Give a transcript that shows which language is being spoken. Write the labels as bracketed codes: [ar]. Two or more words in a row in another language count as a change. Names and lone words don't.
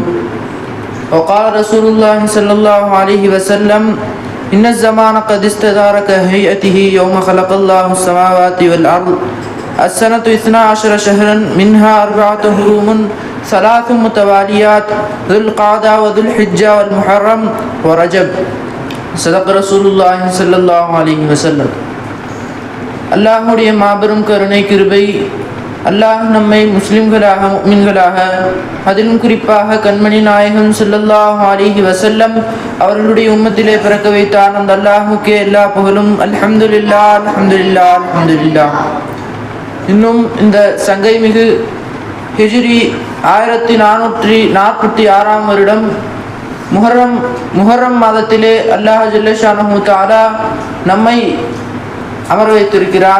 [ar] وقال رسول الله صلى الله عليه وسلم إن الزمان قد استدار كهيئته يوم خلق الله السماوات والأرض السنة 12 شهرا منها 4 حرم 3 متواليات ذو القعدة وذو الحجة والمحرم ورجب. صدق رسول الله صلى الله عليه وسلم. [ta] அல்லாஹுடைய மாபெரும் கருணை கிருபை, அல்லாஹ் நம்மை முஸ்லிம்களாக முஃமின்களாக அதிலும் குறிப்பாக கண்மணி நாயகம் [ar] صلى الله عليه وسلم [ta] அவர்களுடைய உம்மத்திலே பிறக்க வைத்தான். அந்த அல்லாஹுக்கே எல்லா புகழும். [ar] الحمد لله الحمد لله الحمد لله. [ta] இன்னும் இந்த சங்கை மிகு ஹிஜ்ரி 1446 வருடம் முஹர்ரம் மாதத்திலே [ar] الله جل شأنه تعالى [ta] நம்மை அமர வைத்திருக்கிறான்.